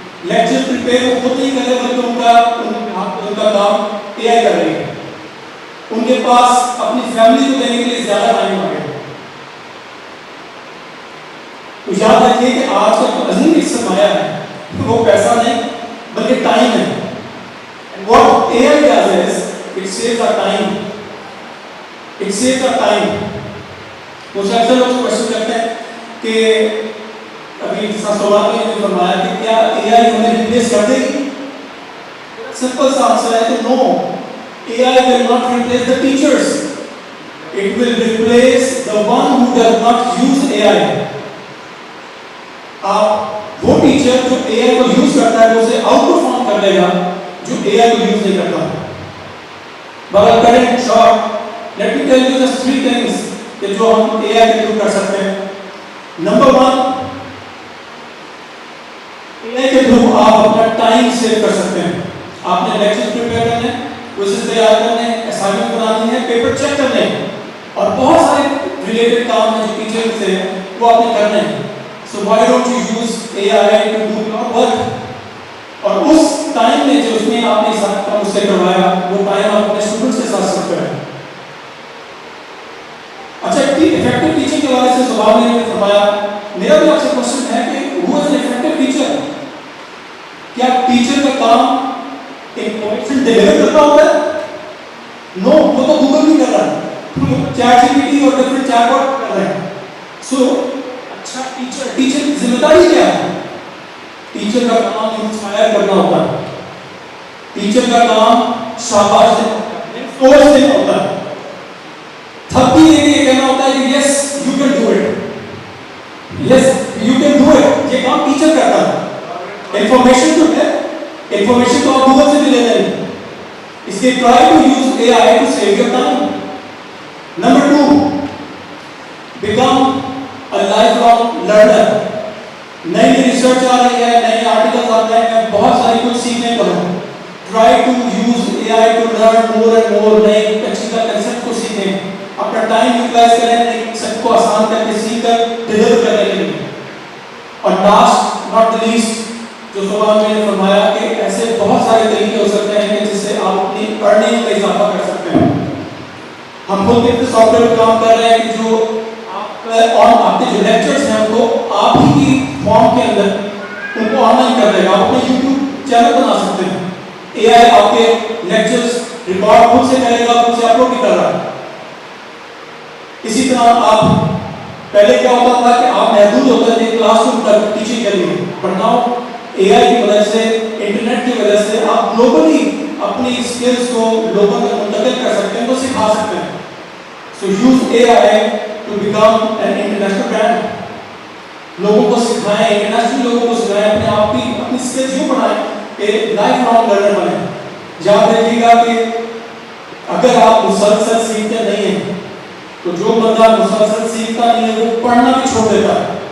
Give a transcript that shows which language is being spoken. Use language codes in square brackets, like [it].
[hi] Lecture prepare वो खुद नहीं कर रहे, बल्कि उनका काम AI कर रही है। उनके पास अपनी फैमिली को देने के लिए ज़्यादा टाइम आ गया। तो याद रखिए कि आज का जो अजीम एक सरमाया है वो पैसा नहीं बल्कि टाइम है। [en] And what AI does is it saves our time. It saves our time. [hi] मुझे अक्सर लोग क्वेश्चन करते हैं कि अभी सवाल में जो फरमाया कि क्या AI हमें रिप्लेस कर देगी? सिंपल सा आंसर है कि no, [en] AI will not replace the teachers. It will replace the one who does not use AI. [hi] आप वो टीचर जो AI को यूज करता है वो उसे आउट परफॉर्म कर देगा जो AI को यूज नहीं करता। बगल करें short, [en] let me tell you just 3 things [hi] कि जो हम AI के थ्रू कर सकते हैं। नंबर 1, AI के थ्रू आप अपना टाइम सेव कर सकते हैं। आपने लेक्चर प्रिपेयर करने, क्विज़ेस तैयार करने, असाइनमेंट बनानी है, पेपर चेक करने हैं, और बहुत सारे रिलेटेड काम हैं जो टीचर से वो आपने करने हैं। [en] So why don't you use AI to do your work? [hi] और उस टाइम में जो उसमें आपने साथ काम उससे करवाया, वो टाइम आप अपने स्टूडेंट्स के साथ सर्व करें। अच्छा, इफेक्टिव टीचिंग के बारे में सवाल मैंने फरमाया। मेरा भी आपसे क्वेश्चन है कि [en] who is an effective teacher? [hi] क्या टीचर का काम इंफॉर्मेशन डिलीवर करना होता है? नो, वो तो गूगल भी कर रहा है, ChatGPT और डिफरेंट चैटबॉट कर रहे हैं। सो अच्छा, टीचर की जिम्मेदारी क्या है? टीचर का काम इंस्पायर करना होता है, टीचर का काम शाबाश देना होता है, थप्पी देके ये कहना होता है कि [en] yes you can do it, [hi] yes you can do it. ये काम टीचर करता है। इंफॉर्मेशन जो है, इंफॉर्मेशन तो आप गूगल से भी ले लेंगे, इसलिए [en] Try to use AI to save your time. Number 2, become a lifelong learner. [hi] नई रिसर्च आ रही है, नए आर्टिकल्स आ रहे हैं, बहुत सारी कुछ सीखने को है। [en] Try to use AI to learn more and more, [hi] नए टेक्निकल कंसेप्ट को सीखें, अपना टाइम यूटिलाइज करें, नए कंसेप्ट को आसान करके सीखकर डिलीवर करने के लिए। और [en] last not the least, [hi] जो सवाल मैंने फरमाया कि ऐसे बहुत सारे तरीके हो सकते हैं कि जिससे आप अपनी अर्निंग में इजाफा कर सकते हैं। हम खुद एक सॉफ्टवेयर पर काम कर रहे हैं कि जो और आपके जो लेक्चर्स हैं उनको आप ही की फॉर्म के अंदर उनको ऑनलाइन कर देगा। आप अपने YouTube चैनल बना सकते हैं, AI आपके लेक्चर्स रिकॉर्ड खुद से करेगा, खुद से अपलोड भी कर रहा है। इसी तरह आप पहले क्या होता था कि आप महदूद होते थे क्लासरूम तक टीचिंग के लिए, [en] but now [hi] AI की वजह से, इंटरनेट की वजह से आप ग्लोबली अपनी स्किल्स को लोगों तक मुंतकिल कर सकते हैं, तो सिखा सकते हैं। [en] So use AI to become an international brand. [hi] लोगों को सिखाएं, इंटरनेशनल लोगों को सिखाएं, अपने आप की अपनी स्किल्स यूं बढ़ाएं कि लाइफ लॉन्ग लर्नर बने। याद रखिएगा कि अगर आप मुसलसल सीखते नहीं हैं तो जो बंदा मुसलसल सीखता नहीं है वो पढ़ना भी छोड़ देता है।